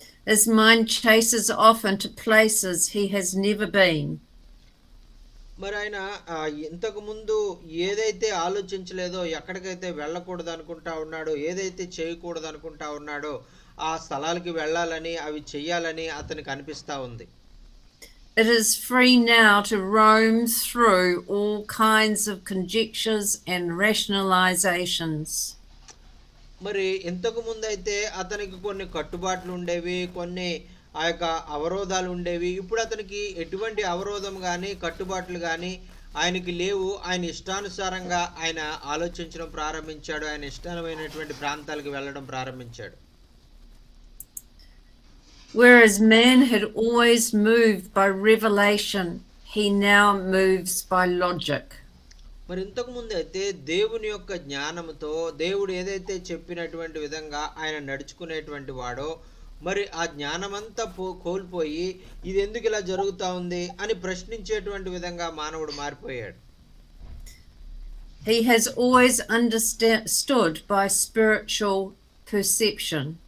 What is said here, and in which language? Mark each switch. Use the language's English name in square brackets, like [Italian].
[English] His mind chases off into places he has never been. [Telugu] మరి ఆయన ఇంతకు ముందు ఏదైతే ఆలోచించలేదో, ఎక్కడికైతే వెళ్ళకూడదు అనుకుంటా ఉన్నాడో, ఏదైతే చేయకూడదు అనుకుంటా ఉన్నాడో ఆ స్థలాలకి వెళ్ళాలని అవి చెయ్యాలని అతనికి అనిపిస్తా ఉంది. [English] It is free now to roam through all kinds of conjectures and rationalizations. [Telugu] మరి ఇంతకు ముందు అయితే అతనికి కొన్ని కట్టుబాట్లు ఉండేవి, కొన్ని ఆ యొక్క అవరోధాలు ఉండేవి. ఇప్పుడు అతనికి ఎటువంటి అవరోధం కానీ కట్టుబాట్లు కానీ ఆయనకి లేవు. ఆయన ఇష్టానుసారంగా ఆయన ఆలోచించడం ప్రారంభించాడు. ఆయన ఇష్టమైనటువంటి ప్రాంతాలకు వెళ్ళడం ప్రారంభించాడు. [English] Whereas man had always moved by revelation, he now moves by logic. [Telugu] మరి ఇంతకు ముందు అయితే దేవుని యొక్క జ్ఞానంతో దేవుడు ఏదైతే చెప్పినటువంటి విధంగా ఆయన నడుచుకునేటువంటి వాడో మరి ఆ జ్ఞానమంతా కోల్పోయి ఇది ఎందుకు ఇలా జరుగుతా ఉంది అని ప్రశ్నించేటువంటి విధంగా మానవుడు మారిపోయాడు. [English] He has always understood by spiritual perception.